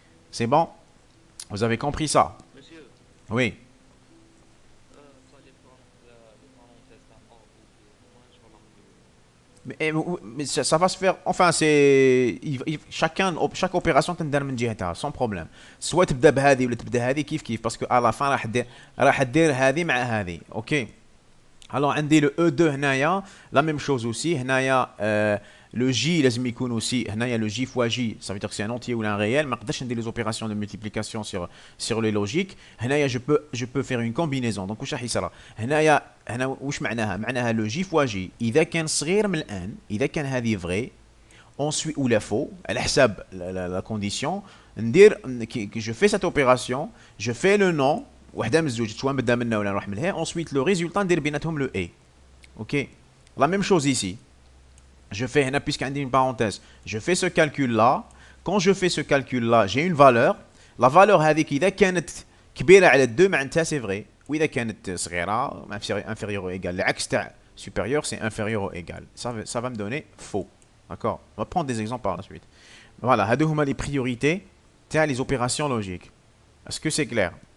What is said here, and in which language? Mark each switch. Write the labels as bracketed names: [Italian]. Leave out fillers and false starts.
[French] C'est bon? Vous avez compris ça? Monsieur, Oui. ça dépend des parenthèses là, or, moi je vais m'en Mais ça va se faire. Enfin, c'est. Chaque opération [Arabic] تندار من جهتها [French] sans problème. [Arabic] سواء تبدا بهذه ولا تبدا هذه كيف [French] parce que à la fin [Arabic] راح دير هذه مع هذه. OK. [French] Alors [Arabic] عندي [French] le E2 هنايا la même chose aussi. هنايا le J [Arabic] لازم يكون [French] aussi. هنايا le J fois J, ça veut dire que c'est un entier ou un réel. [Arabic] ما نقدرش ندير [French] les opérations de multiplication sur les logiques. هنايا je peux faire une combinaison. [Arabic] Donc واش راح يصرى؟ هنايا واش معناها [French] le J fois J [Arabic] إذا كان صغير من الآن، إذا كان هذه [French] vrai ensuite ou la faux [Arabic] على حساب la condition ندير [French] je fais cette opération, je fais le nom [Arabic] وحده من الزوج سواء نبدا منها ولا نروح من لهيه. [French] Ensuite le résultat [Arabic] ندير بيناتهم [French] le et. OK. La même chose ici. Je fais, puisqu'il y a une parenthèse, je fais ce calcul-là. Quand je fais ce calcul-là, j'ai une valeur. La valeur [Arabic] هذيك إذا كانت كبيرة على 2 معناتها [French] c'est vrai. [Arabic] وإذا كانت صغيرة [French] inférieure ou égale. [Arabic] العكس تاع [French] supérieur c'est inférieur ou égal. Ça va me donner faux. D'accord? On va prendre des exemples par la suite. Voilà, [Arabic] هادو هما [French] les priorités تاع les opérations logiques. Est-ce que c'est clair?